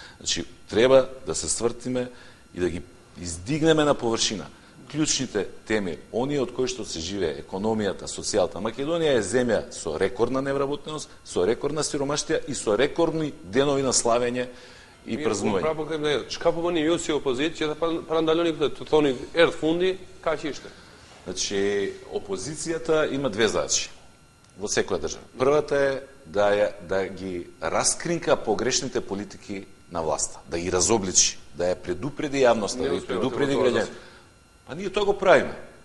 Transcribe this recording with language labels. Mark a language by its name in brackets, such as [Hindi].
[Macedonian] Значи, треба да се свртиме и да ги издигнеме на површина. Клучните теми, оние од кои што се живее, економијата, социјалата. Македонија е земја со рекордна невработеност, со рекордна сиромаштија и со рекордни денови на славење и празнување. Право кажем, [Albanian] çka po bëni ju si opozicë që ta parandaloni këtë, të thoni erdh fundi, kaq ishte. [Macedonian] Значи, опозицијата има две задачи во секоја држава. Првата е да ги раскринка погрешните политики на власта, да ги разобличи, да ја предупреди јавноста, да ги предупреди граѓаните. Па ние тоа го правиме.